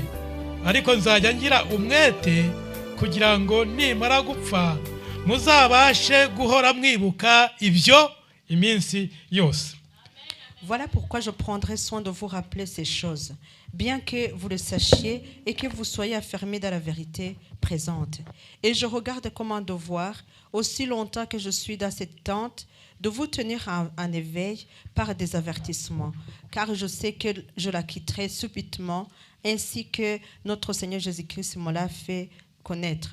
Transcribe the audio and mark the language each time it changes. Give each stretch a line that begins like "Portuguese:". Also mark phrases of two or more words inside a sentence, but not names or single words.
Kinyarwanda: Ariko nzajya ngira umwete kugira ngo nimara gupfa muzabashe guhora mwibuka ibyo iminsi yose.
French: Voilà pourquoi je prendrai soin de vous rappeler ces choses, bien que vous le sachiez et que vous soyez affermés dans la vérité présente. Et je regarde comme un devoir, aussi longtemps que je suis dans cette tente, de vous tenir en éveil par des avertissements, car je sais que je la quitterai subitement, ainsi que notre Seigneur Jésus-Christ me l'a fait connaître.